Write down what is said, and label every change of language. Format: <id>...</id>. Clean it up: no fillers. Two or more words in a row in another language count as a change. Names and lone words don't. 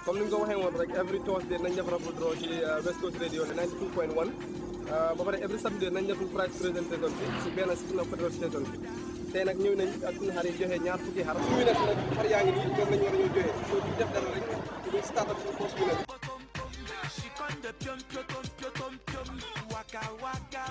<wo>comme ni nga ko waxee woon rek</wo> <en>every Thursday</en> <wo>nañ def</wo> <en>raffle draw</en> <wo>ci West Coast Radio 92.1 ba pare</wo> <en>every Saturday</en> <wo>nañ def</wo> <en>prize presentation</en> <wo>bi ci benn signal petrol station bi tey nag ñëw nañ ak suñu xar yi joxe ñaar fukki xar suñu nag xar yaa ngi nii ñoom lañ war a ñëw joxe so ñu def dara rek ñu</wo> <en>start up</en> <wo>suñu post bi nag</wo>